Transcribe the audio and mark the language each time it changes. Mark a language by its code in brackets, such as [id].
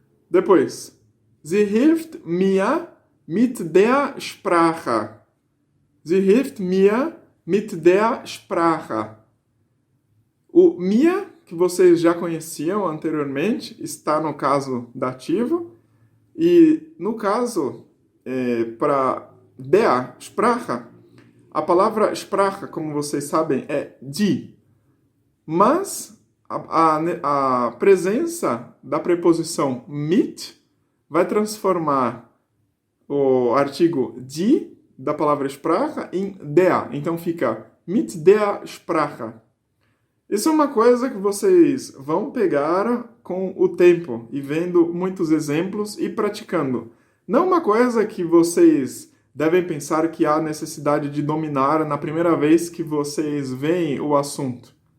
[pt] Depois, [de] sie hilft mir mit der Sprache. Sie hilft mir mit der Sprache. [pt] O mir, que vocês já conheciam anteriormente, está no caso dativo. E no caso, para der Sprache, a palavra Sprache, como vocês sabem, é die. Mas a presença da preposição mit vai transformar o artigo die da palavra Sprache em der. Então fica mit der Sprache. Isso é uma coisa que vocês vão pegar com o tempo e vendo muitos exemplos e praticando. Não uma coisa que vocês devem pensar que há necessidade de dominar na primeira vez que vocês veem o assunto.